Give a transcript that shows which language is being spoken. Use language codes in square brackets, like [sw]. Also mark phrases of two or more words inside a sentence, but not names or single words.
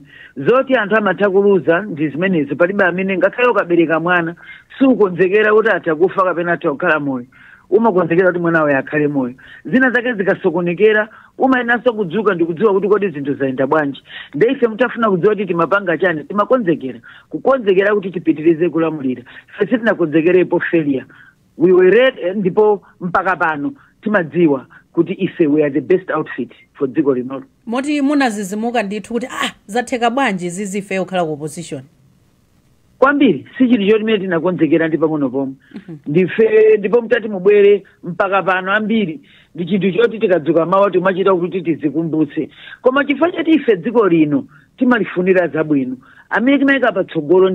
[ny] Zoti anthu amatha kuluza ndi zimenezo palibe amene ngakhale ukabereka mwana sukonzekera kuti atakufa kapena atakhala moyo. Umakonzekera kuti mwana wawe akhale moyo. Zina zake zikasokonekera umayenanso kudzuka ndikudziwa kuti kodi zinthu zayenda bwanji. Ife mutafuna kudziwa kuti timapanga chani timakonzekera. Kukonzekera kuti tipitirize kulamulira. Ife sitinakonzekerepo failure. [en] We were ready [ny] ndipo mpaka pano timadziwa kuti ife [en] we are the best outfit for [ny] dziko linolo. Moti munazizimuka ndithu kuti zatheka bwanji zizife okhala ku opposition. kwambiri si chinthu choti mene tinakonzekera ndi pang'ono pomwe ndife ndipo mtati mubwere mpaka pano ambiri ndi chinthu choti tikadzuka mawa timachita kuti tizikumbutse koma chifukwa choti ife dziko lino timalifunira zabwino amene timayika patsogolo